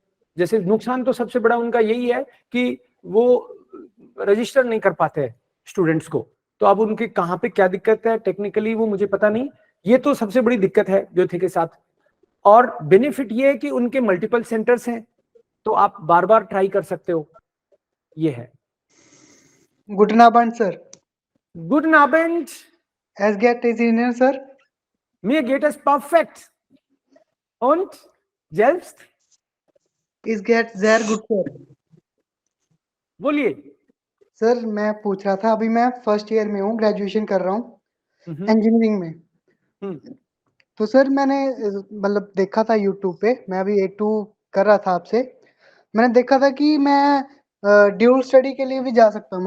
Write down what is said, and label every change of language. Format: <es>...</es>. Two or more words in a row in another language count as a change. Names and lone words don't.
<hi>जैसे नुकसान तो सबसे बड़ा उनका यही है कि वो रजिस्टर नहीं कर पाते हैं स्टूडेंट्स को। तो अब उनके कहाँ पे क्या दिक्कत है टेक्निकली वो मुझे पता नहीं, ये तो सबसे बड़ी दिक्कत है ग्योथे के साथ। और बेनिफिट ये है कि उनके</hi> <en>multiple centers</en> <hi>हैं, तो आप बार बार ट्राई कर सकते हो, ये है।</hi> <de>Guten Abend, Sir. Guten Abend. Es geht es Ihnen, Sir? Mir geht es perfekt. Und selbst? Es geht sehr gut, Sir.</de> <hi>बोलिए। सर मैं पूछ रहा था, अभी मैं</hi> <en>first year</en> <hi>में हूँ, ग्रेजुएशन कर रहा हूँ इंजीनियरिंग में। तो सर मैंने मतलब देखा था यूट्यूब पे, मैं अभी A2 कर रहा था आपसे, मैंने देखा था कि मैं</hi> <en>dual study</en> <hi>के लिए भी जा सकता हूँ।</hi>